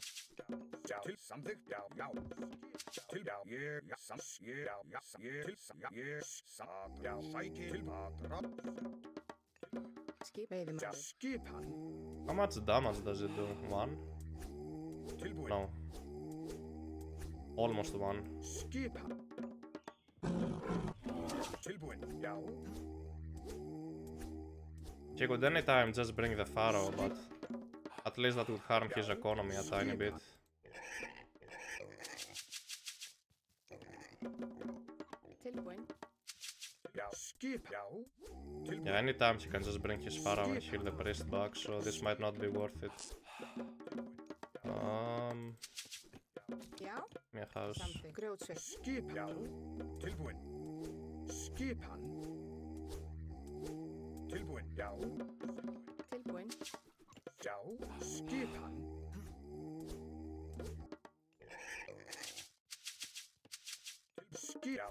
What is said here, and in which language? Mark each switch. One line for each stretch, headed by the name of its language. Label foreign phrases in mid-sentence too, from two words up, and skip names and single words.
Icelandic: Skip. Veiðimaður. Skipan.
English: How much damage does it do? 1? No. Almost 1.
Icelandic: Skipan. Tilbúin. Já.
English: She could anytime just bring the Pharaoh, but at least that would harm his economy a tiny bit.
Icelandic: Tilbúin. Já. Skip. Já.
English: Yeah, anytime she can just bring his Pharaoh and heal the priest back, so this might not be worth it.
Icelandic: Já. Mér house. Samþykkt. Grjótsveið. Skip. Já. Tilbúin. Skipan. Tilbúin. Já. Tilbúin. Já. Skipan. Já.